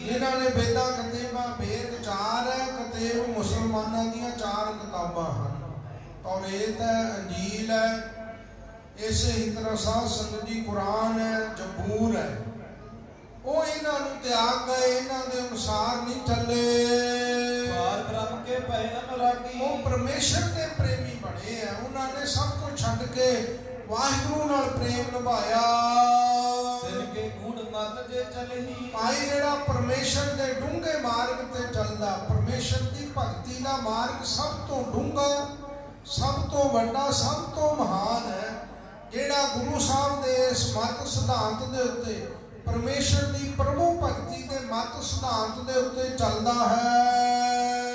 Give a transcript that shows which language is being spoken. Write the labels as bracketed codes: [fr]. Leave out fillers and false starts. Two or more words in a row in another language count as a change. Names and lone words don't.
[pa] ਜਿਨ੍ਹਾਂ ਨੇ ਵੇਦਾਂ ਕਤੇਬਾਂ, ਵੇਦ 4 ਹੈ, ਕਤੇਬ ਮੁਸਲਮਾਨਾਂ ਦੀਆਂ 4 ਕਿਤਾਬਾਂ ਹਨ। ਤੌਰੇਤ ਹੈ, ਅੰਜੀਲ ਹੈ, ਇਸੇ ਹੀ ਤਰ੍ਹਾਂ ਸਾਧ ਸੰਗਤ ਜੀ ਕੁਰਾਨ ਹੈ, ਜ਼ਬੂਰ ਹੈ। ਉਹ ਇਹਨਾਂ ਨੂੰ ਤਿਆਗ ਗਏ, ਇਹਨਾਂ ਦੇ ਅਨੁਸਾਰ ਨਹੀਂ ਚੱਲੇ। [hi] भय अनुरागी [pa] ਉਹ ਪਰਮੇਸ਼ਰ ਦੇ ਪ੍ਰੇਮੀ ਬਣੇ ਆ। ਉਹਨਾਂ ਨੇ ਸਭ ਕੁਝ ਛੱਡ ਕੇ ਵਾਹਿਗੁਰੂ ਨਾਲ ਪ੍ਰੇਮ ਨਿਭਾਇਆ। [hi] तिन के गूढ़ मत जे चलही [pa] ਭਾਈ ਜਿਹੜਾ ਪਰਮੇਸ਼ਰ ਦੇ ਡੂੰਘੇ ਮਾਰਗ ਤੇ ਚੱਲਦਾ, ਪਰਮੇਸ਼ਰ ਦੀ ਭਗਤੀ ਦਾ ਮਾਰਗ ਸਭ ਤੋਂ ਡੂੰਘਾ, ਸਭ ਤੋਂ ਵੱਡਾ, ਸਭ ਤੋਂ ਮਹਾਨ ਹੈ। ਜਿਹੜਾ ਗੁਰੂ ਸਾਹਿਬ ਦੇ ਇਸ ਮਤ ਸਿਧਾਂਤ ਦੇ ਉੱਤੇ, ਪਰਮੇਸ਼ਰ ਦੀ ਪ੍ਰਭੂ ਭਗਤੀ ਦੇ ਮਤ ਸਿਧਾਂਤ ਦੇ ਉੱਤੇ ਚੱਲਦਾ ਹੈ।